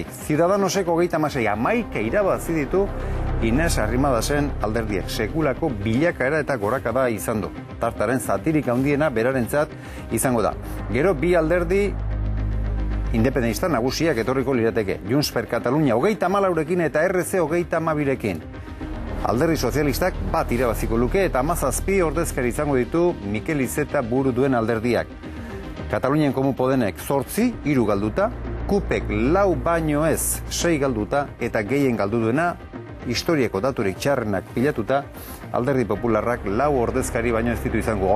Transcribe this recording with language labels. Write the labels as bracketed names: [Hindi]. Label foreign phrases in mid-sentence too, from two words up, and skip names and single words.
[Basque] Ciudadanosek 36, 11 irabazi ditu Inés Arrimadasen alderdiek. Sekulako bilakaera eta gorakada izan du. Tartaren zatirik handiena berarentzat izango da. Gero bi alderdi independentista nagusiak etorriko lirateke. Junts per Catalunya 34rekin eta RC 32rekin. Alderdi Sozialistak 1 irabaziko luke eta 17 ordezkari izango ditu Mikel Iceta buru duen alderdiak. Katalunian Komu Podenek 8, 3 galduta, Kupek 4 baino ez 6 galduta eta gehien galdu duena historiako daturik txarrenak pilatuta, Alderdi Popularrak 4 ordezkari baino ez ditu izango.